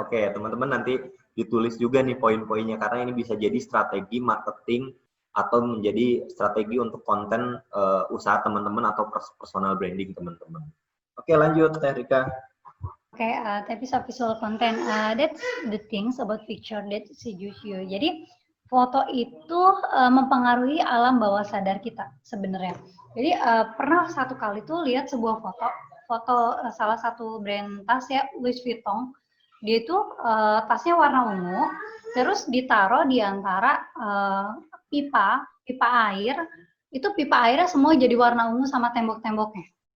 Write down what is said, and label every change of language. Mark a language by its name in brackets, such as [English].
[Indonesian] Oke, teman-teman nanti ditulis juga nih poin-poinnya, karena ini bisa jadi strategi marketing atau menjadi strategi untuk konten usaha teman-teman atau personal branding teman-teman. Oke, lanjut Teh Rika. [English] Oke, tips of visual content. That's the things about picture that seduce you. [Indonesian] Jadi foto itu mempengaruhi alam bawah sadar kita sebenarnya. Jadi pernah satu kali tuh lihat sebuah foto salah satu brand tas ya, Louis Vuitton. Dia itu tasnya warna ungu, terus ditaruh di antara pipa air, itu pipa airnya semua jadi warna ungu sama tembok-temboknya.